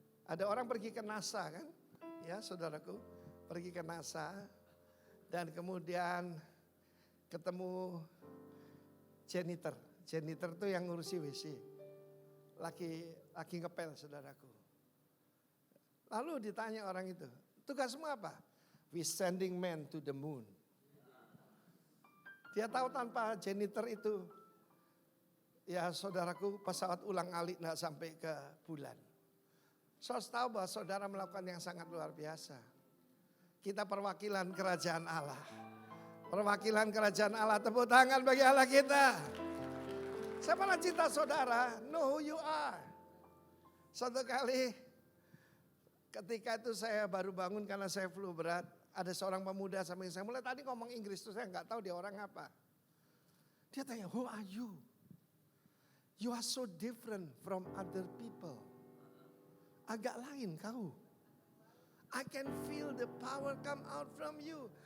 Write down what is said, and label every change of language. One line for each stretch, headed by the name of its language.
Indonesian: Ada orang pergi ke NASA kan, ya saudaraku, pergi ke NASA dan kemudian ketemu janitor. Janitor itu yang ngurusi WC. Lagi ngepel saudaraku. Lalu ditanya orang itu, tugasmu apa?
English: We sending men to the moon.
Indonesian: Dia tahu tanpa janitor itu, ya saudaraku, pesawat ulang-alik tidak sampai ke bulan. Saudara tahu bahwa saudara melakukan yang sangat luar biasa. Kita perwakilan kerajaan Allah. Perwakilan kerajaan Allah, tepuk tangan bagi Allah kita. Saya malah cinta saudara,
English: know who you are.
Indonesian: Suatu kali ketika itu saya baru bangun karena saya flu berat. Ada seorang pemuda sama saya mulai tadi ngomong Inggris tuh saya nggak tahu dia orang apa.
English: Dia tanya, who are you? You are so different from other people.
Indonesian: Agak lain kau.
English: I can feel the power come out from you.